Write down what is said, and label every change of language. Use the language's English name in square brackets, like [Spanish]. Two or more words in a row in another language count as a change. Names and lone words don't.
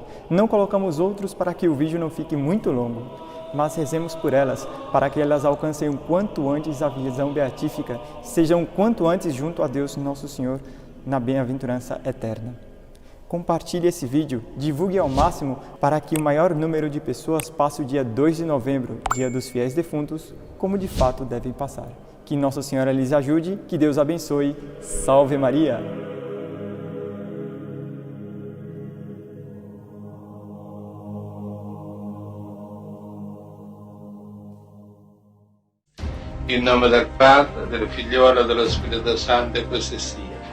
[Portuguese] Não colocamos outros para que o vídeo não fique muito longo, mas rezemos por elas, para que elas alcancem o quanto antes a visão beatífica, sejam quanto antes junto a Deus Nosso Senhor, na bem-aventurança eterna. Compartilhe esse vídeo, divulgue ao máximo para que o maior número de pessoas passe o dia 2 de novembro, dia dos fiéis defuntos, como de fato devem passar. Que Nossa Senhora lhes ajude, que Deus abençoe. Salve Maria! [Italian] In nome del Padre, del Figliolo e dello Spirito Santo, e così sia.